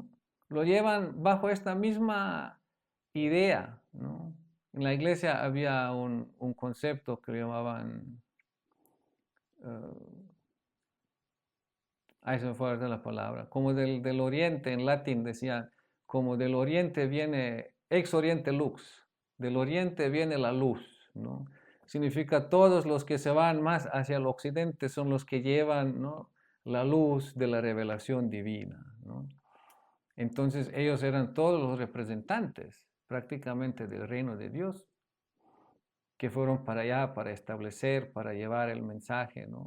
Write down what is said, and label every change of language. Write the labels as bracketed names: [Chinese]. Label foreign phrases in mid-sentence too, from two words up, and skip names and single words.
[Spanish] Lo llevan bajo esta misma idea, ¿no? En la iglesia había un concepto que le llamaban, ahí se me fue la palabra, como del oriente, en latín decían, como del oriente viene, [Latin] ex oriente lux, [Spanish] del oriente viene la luz, ¿no? Significa todos los que se van más hacia el occidente son los que llevan, ¿no?, la luz de la revelación divina, ¿no? Entonces ellos eran todos los representantes prácticamente del reino de Dios, que fueron para allá para establecer, para llevar el mensaje, ¿no?